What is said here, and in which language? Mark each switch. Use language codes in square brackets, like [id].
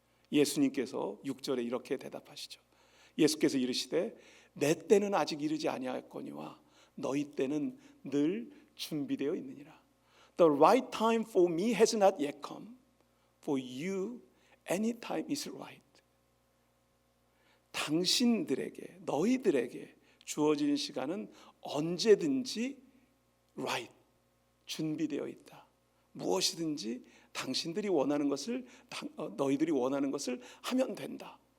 [ko] 예수님께서 6절에 이렇게 대답하시죠. 예수께서 이르시되 내 때는 아직 이르지 아니하였거니와 너희 때는 늘 준비되어 있느니라. [en] The right time for me has not yet come. For you, any time is right. [ko] 당신들에게, 너희들에게 주어진 시간은 언제든지 right, 준비되어 있다. 무엇이든지 당신들이 원하는 것을, 너희들이 원하는 것을 하면 된다.